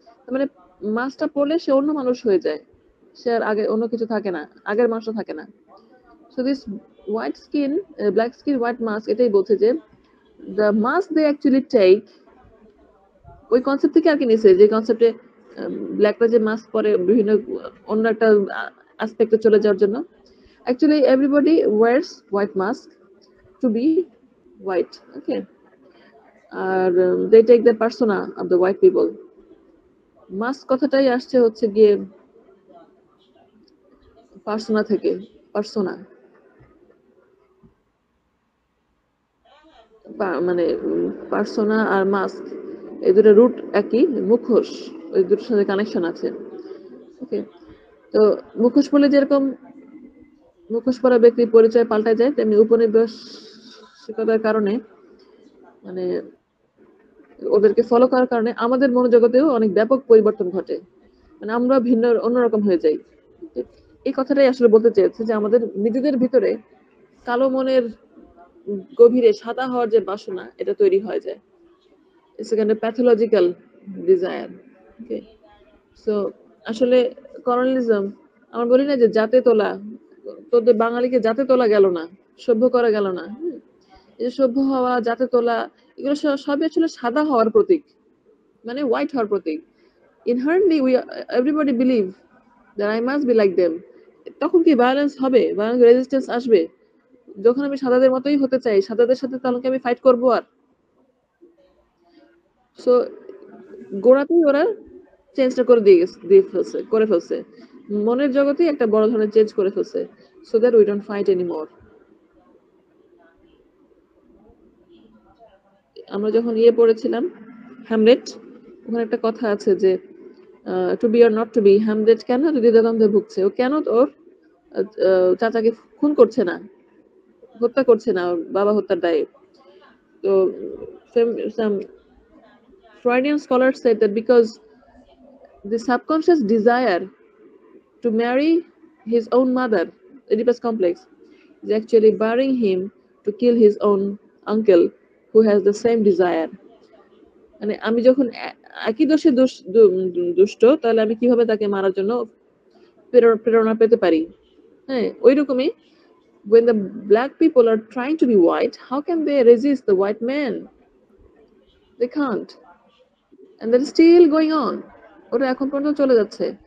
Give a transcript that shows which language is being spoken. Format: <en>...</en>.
<bn>তার মানে মাস্কটা পড়লে সে অন্য মানুষ হয়ে যায়, সে আর আগে অন্য কিছু থাকে না, আগের মানুষটা থাকে না। So this white skin black skin white mask এটাই বলছে যে</bn> <en>the mask they actually take,</en> <bn>ওই কনসেপ্ট থেকে আর কি নিছে, যে কনসেপ্টে ব্ল্যাকরা যে মাস্ক পরে বিভিন্ন অন্য একটা অ্যাসপেক্টে চলে যাওয়ার জন্য।</bn> <en>Actually everybody wears white mask to be white, okay, আর they take the persona of the white people.</en> <bn>Mask কথাটাই আসছে হচ্ছে গিয়ে পার্সোনা থেকে, পার্সোনা মানে পার্সোনা আর মাস্ক এই দুটো রুট একই, মুখোশ ওই দুটোর সাথে কানেকশন আছে। ওকে, তো মুখোশ বলে যেরকম মুখোশ পরা ব্যক্তির পরিচয় পাল্টায় যায়, তেমনি উপনিবেশিকতার কারণে, মানে ওদেরকে ফলো করার কারণে আমাদের মনোজগতেও অনেক ব্যাপক পরিবর্তন ঘটে, মানে আমরা ভিন্ন অন্যরকম হয়ে যাই। এই কথাটাই আসলে বলতে চেয়েছে, যে আমাদের নিজেদের ভিতরে কালো মনের গভীরে সাদা হওয়ার যে বাসনা, এটা তৈরি হয়ে যায়।</bn> <en>It's a kind of pathological desire.</en> <bn>Okay, so আসলে কলোনিয়ালিজম, আমরা বলি না যে জাতে তোলা, তোদের বাঙালিকে জাতে তোলা গেল না, সভ্য করা গেল না। এই যে সভ্য হওয়া, জাতে তোলা, এগুলো সবই আসলে সাদা হওয়ার প্রতীক, মানে হোয়াইট হওয়ার প্রতীক।</bn> <en>Inherently everybody believe that I must be like them.</en> <bn>তখন কি ভায়োলেন্স হবে, ভায়োলেন্স রেজিস্ট্যান্স আসবে? যখন আমি সাদাদের মতোই হতে চাই, সাদাদের সাথে তখন কি আমি ফাইট করবো? আর সো গোড়াতেই ওরা চেঞ্জটা করে ফেলছে মনের জগতে একটা বড় ধরনের চেঞ্জ করে ফেলছে,</bn> <en>So that we don't fight anymore.</en> <bn>আমরা যখন পড়েছিলাম হ্যামলেট, ওখানে একটা কথা আছে যে</bn> <en>to be or not to be,</en> <bn>Hamlet কেন দ্বিধাদ্বন্দ্বে ভুগছে, ও কেন ওর চাচাকে খুন করছে না, হত্যা করছে না ওর বাবা হত্যার দায়ে।</bn> <en>তো some Freudian scholars said that because the subconscious desire to marry his own mother, Oedipus complex, is actually barring him to kill his own uncle who has the same desire.</en> <bn>মানে আমি যখন একই দোষে দুষ্ট, তাহলে আমি কিভাবে তাকে মারার জন্য প্রেরণা পেতে পারি। হ্যাঁ, ওই রকমই</bn> <en>when the black people are trying to be white, how can they resist the white man? They can't, and that is still going on.</en> <bn>ওটা এখন পর্যন্ত চলে যাচ্ছে।</bn>